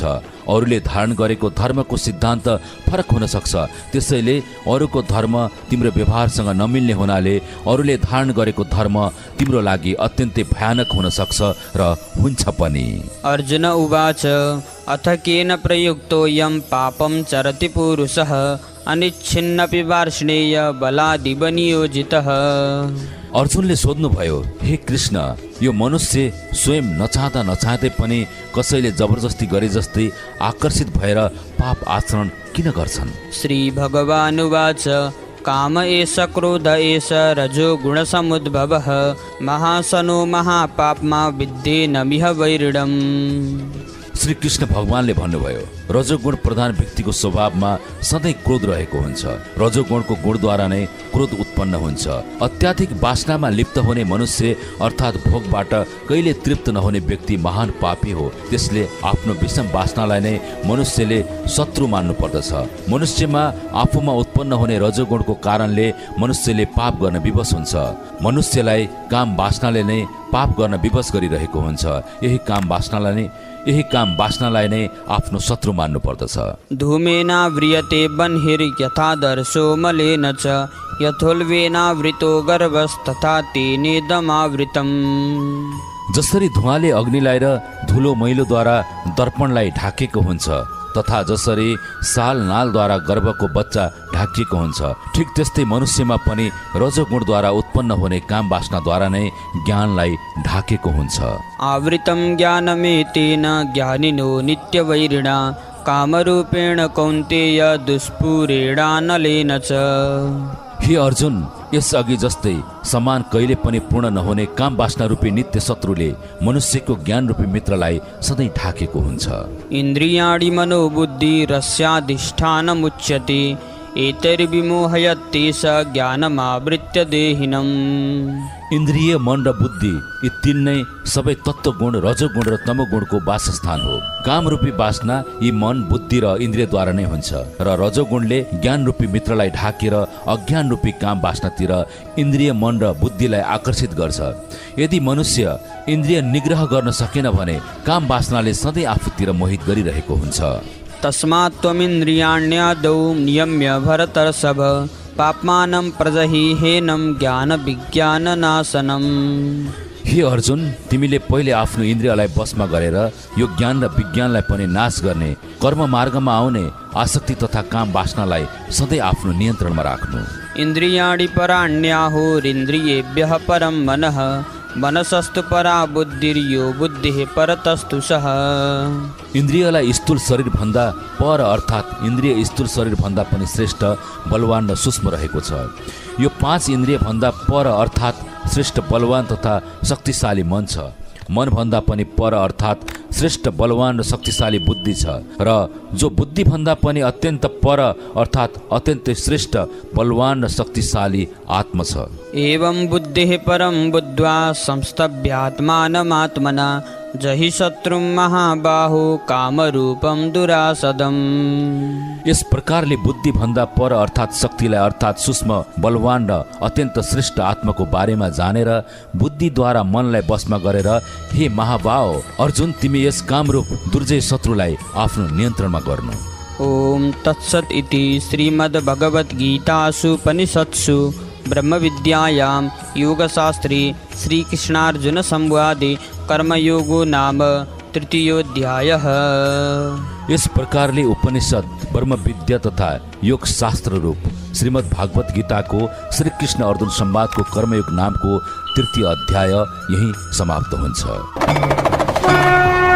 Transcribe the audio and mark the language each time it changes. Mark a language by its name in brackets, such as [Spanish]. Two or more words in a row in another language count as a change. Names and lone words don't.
[Nepali] अरूले धारण गरेको धर्मको सिद्धान्त फरक हुन सक्छ त्यसैले अरूको धर्म तिम्रो व्यवहारसँग नमिल्ने हुनाले अरूले धारण गरेको धर्म तिम्रो लागि अत्यन्तै भयानक हुन सक्छ र हुन्छ पनि। [Sanskrit] अर्जुन उवाच अथ केन प्रयुक्तोऽयं पापं चरति पुरुषः अनिच्छिन्नपि वार्ष्णेय बलादिव नियोजितः। [Nepali] अर्जुनले सोध्नुभयो हे कृष्ण यो मनुष्य स्वयं नचाहँदा नचाहँदै पनि कसैले जबरजस्ती गरे जस्तै आकर्षित भएर पाप आचरण किन गर्छन्। [Sanskrit] श्री भगवान् उवाच काम एष क्रोध एष रजो गुणसमुद्भवः महासनो महापाप्मा विद्येनमिह वैरिणम्। [Nepali] श्री कृष्ण भगवानले भन्नुभयो रजोगुण प्रधान व्यक्तिको स्वभावमा सधैँ क्रोध रहेको हुन्छ। रजोगुणको गुणद्वारा नै क्रोध उत्पन्न हुन्छ। अत्याधिक वासनामा लिप्त हुने मनुष्य अर्थात् भोगबाट कहिले तृप्त नहुने व्यक्ति महान पापी हो। त्यसले आफ्नो विषम वासनालाई नै मनुष्यले शत्रु मान्नु पर्दछ। मनुष्यमा आफूमा उत्पन्न हुने रजोगुणको कारणले मनुष्यले पाप गर्न विवश हुन्छ। मनुष्यलाई काम वासनाले नै पाप गर्न विवश गरिरहेको हुन्छ। यही काम वासनालाई नै आफ्नो शत्रु मान्नु पर्दछ। [Sanskrit] धूमेनाव्रियते बन्हिर्यथादर्शो मलेन च यथोल्बेनावृतो गर्भस्तथा तेनेदमावृतम्। [Nepali] जसरी धुवाले अग्निलाई र धुलो मैलोद्वारा दर्पणलाई ढाकेको हुन्छ तथा जसरी साल नालद्वारा गर्भको बच्चा ढाकिएको हुन्छ ठीक त्यस्तै मनुष्यमा पनि रजोगुणद्वारा उत्पन्न हुने काम वासनाद्वारा नै ज्ञानलाई ढाकेको हुन्छ। [Sanskrit] आवृतं ज्ञानमेतेन ज्ञानिनो नित्यवैरिणा कामरूपेण कौन्तेय दुष्पूरेणानलेन च। [Nepali] हे अर्जुन यस अघि जस्तै समान कहिले पनि पूर्ण नहुने काम वासना रूपी नित्य शत्रुले मनुष्यको ज्ञान रूपी मित्रलाई सधैँ ढाकेको हुन्छ। [Sanskrit] इन्द्रियाणि मनोबुद्धि रस्याधिष्ठानमुच्यते एतैर्विमोहयते स ज्ञानमावृत्य देहिनम्। [Nepali] इन्द्रिय मन र बुद्धि यी तीन नै सबै तत्त्व गुण रजोगुण र तमोगुणको वासस्थान हो। काम रूपी वासना यी मन बुद्धि र इन्द्रियद्वारा नै हुन्छ र रजोगुणले ज्ञान रूपी मित्रलाई ढाकेर अज्ञान रूपी काम वासनातिर इन्द्रिय मन र बुद्धिलाई आकर्षित गर्छ। यदि मनुष्य इन्द्रिय निग्रह गर्न सकेन भने काम वासनाले सधैँ आफूतिर मोहित गरिरहेको हुन्छ। [Sanskrit] तस्मात् त्वमिन्द्रियाण्यादौ नियम्य भरतर्षभ पाप्मानं प्रजहि हेनं ज्ञान विज्ञान नाशनम्। [Nepali] हे अर्जुन, तिमीले पहिले आफ्नो इन्द्रियलाई वशमा गरेर यो ज्ञान र विज्ञानलाई पनि नाश गर्ने, कर्म मार्गमा आउने आसक्ति तथा काम वासनालाई सधैँ आफ्नो नियन्त्रणमा राख्नु। [Sanskrit] इन्द्रियाणि पराण्याहुरिन्द्रियेभ्यः परं मनः, मनसस्तु परा बुद्धिर्यो बुद्धिः परतस्तु सः। [Nepali] इन्द्रियलाई स्थूल शरीर भन्दा पर अर्थात् इन्द्रिय स्थूल शरीर भन्दा पनि श्रेष्ठ, बलवान र सूक्ष्म रहेको छ। यो 5 इन्द्रिय भन्दा पर अर्थात् श्रेष्ठ, बलवान तथा शक्तिशाली मन छ। मन भन्दा पनि पर अर्थात् श्रेष्ठ, बलवान र शक्तिशाली बुद्धि छ, र जो बुद्धि भन्दा पनि अत्यन्त पर अर्थात् अत्यन्तै श्रेष्ठ, बलवान र शक्तिशाली आत्मा छ। [Sanskrit] एवं बुद्धिः परं बुद्ध्वा संस्तभ्यात्मानमात्मना जहि शत्रुं महाबाहो कामरूपं दुरासदम्। [Nepali] यस प्रकारले बुद्धि भन्दा पर अर्थात् शक्तिलाई अर्थात् सूक्ष्म, बलवान र अत्यन्त श्रेष्ठ आत्माको बारेमा जानेर बुद्धिद्वारा मनलाई वशमा गरेर, हे महाबाहो अर्जुन, तिमी यस कामरूप दुर्जय शत्रुलाई आफ्नो नियन्त्रणमा गर्नु। [Sanskrit] ओम तत्सत् इति श्रीमद्भगवद्गीतासु उपनिषत्सु ब्रह्मविद्यायां योगशास्त्रे श्रीकृष्णार्जुन संवादे कर्मयोगो नाम तृतीयोऽध्यायः। [Nepali] यस प्रकारले उपनिषद, ब्रह्म विद्या तथा योग शास्त्र रूप श्रीमद् भागवत गीताको श्री कृष्ण अर्जुन संवादको कर्मयोग नामको तृतीय अध्याय यही समाप्त हुन्छ।